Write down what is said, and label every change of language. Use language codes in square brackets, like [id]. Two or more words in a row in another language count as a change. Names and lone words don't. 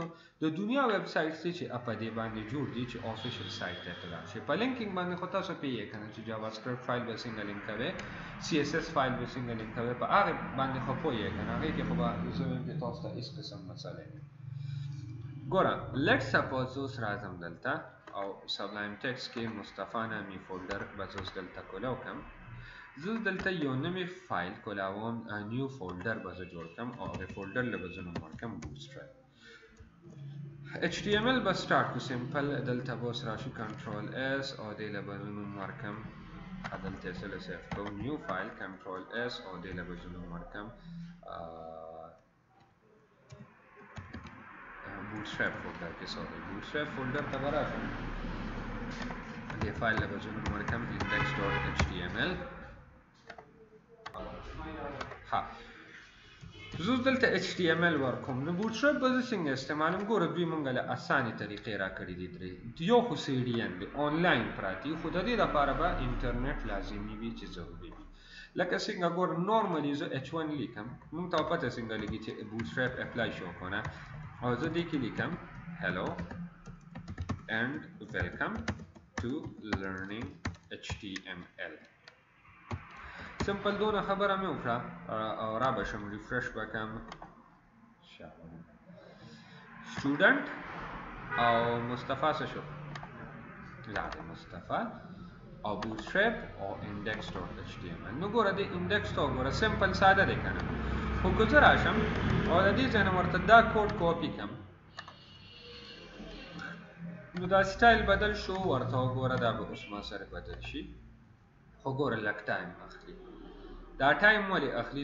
[ps] د دنیا ویب سایټس چې په دې باندې جوړ دي چې [en] official site [ps] ته تلل شي په لینکینګ باندې خو تاسو پیږئ که نه چې [en] JavaScript file [ps] به څنګه لینک کوئ [en] CSS file [ps] به څنګه لینک کوئ په هغې باندې خو پوهیږئ که نه هغې کې خو به زه وایم چې تاسو ته هېڅ قسم مسله نه ګوره [en] let's suppose [ps] زه اوس راځم دلته او سبلایم ټیکسټ کې مصطفی نامي فولډر به زه اوس دلته کولاو کړم زه دلته یو نوی فایل کولاوم [en] new folder [ps] به زه جوړ کړم او هغې فولډر له به زه نوم ورکړم بوټسټریپ HTML به سټارټ کړو سمپل دلته به اوس راشو [en] Control S [ps] او دې له به زه نوم ورکړم دلته یې سله سیف کوم [en] new file Control S [ps] او دې له به زه نوم ورکړم [en] bootstrap folder [ps] کې سوري [en] bootstrap folder [ps] ته به راشم دې فایل له به زه نوم ورکړم index.html ها زه دلته HTML ورکوم نو bootstrap به زه څنګه استعمالوم ګوره دوی موږ له اسانې طریقې راکړي دي درې یو خو CDN دی آنلاین پراته خو د دې لپاره به انټرنیټ لازمي وي چې ضروري وي لکه څنګه ګوره نورمالي زه H1 لیکم موږ ته پته څنګه لګي چې bootstrap اپلای شو کنه او زه دې کې لیکم [en] hello and welcome to learning HTML [ps] سمپل دونه خبره مې وکړه او را به شم ریفرش به کړم سټوډنټ او مصطفی څه شو لا د مصطفی او bootstrap او index.html نو ګوره د index ته وګوره سمپل ساده دی که نه خو که زه راشم او د دې ځای نه ورته دا کوډ کاپي کړم نو دا سټایل بدل شو ورته وګوره دا به اوس ما سره بدل شي خو ګوره لږ ټایم اخلي دا ټایم ولې اخلي